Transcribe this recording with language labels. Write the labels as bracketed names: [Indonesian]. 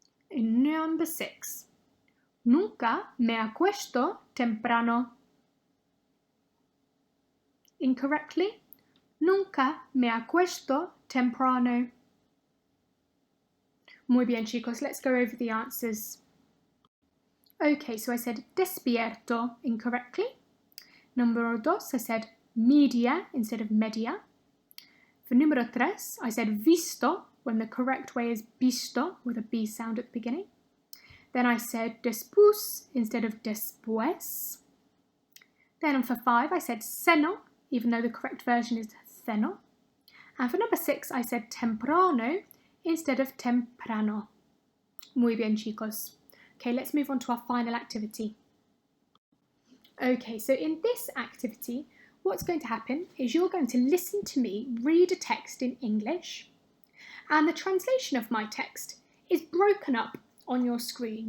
[English] And number 6. [Spanish] Nunca me acuesto temprano. [English] Incorrectly. [Spanish] Nunca me acuesto temprano. Muy bien, chicos. [English] Let's go over the answers. Okay, so I said despierto incorrectly. Number 2, I said media instead of media. For número 3, I said visto when the correct way is visto with a B sound at the beginning. Then I said después instead of después. Then for 5, I said ceno, even though the correct version is ceno. And for number 6, I said temprano instead of temprano. [Spanish] Muy bien, chicos. [English] Okay, let's move on to our final activity. Okay, so in this activity, what's going to happen is you're going to listen to me read a text in English, and the translation of my text is broken up on your screen.